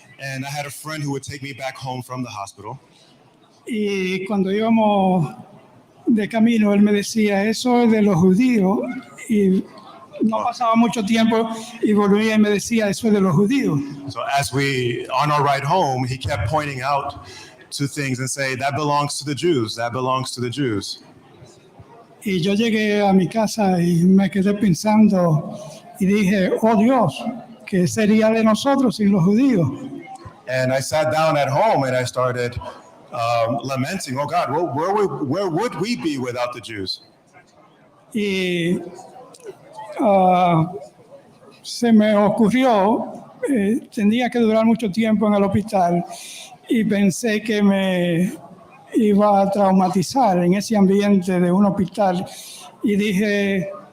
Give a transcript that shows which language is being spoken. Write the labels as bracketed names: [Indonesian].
[English] And I had a friend who would take me back home from the hospital. [Spanish] Y cuando íbamos de camino, él me decía, eso es de los judíos. Y no pasaba mucho tiempo y volvía y me decía, eso es de los judíos. [English] So as on our ride home, he kept pointing out to things and say, that belongs to the Jews, that belongs to the Jews. [Spanish] Y yo llegué a mi casa y me quedé pensando y dije, oh Dios, ¿qué sería de nosotros sin los judíos? [English] And I sat down at home and I started lamenting, oh God, where would we be without the Jews? [Spanish] Y se me ocurrió, tenía que durar mucho tiempo en el hospital y pensé que me iba a traumatizar en ese ambiente de un hospital y dije,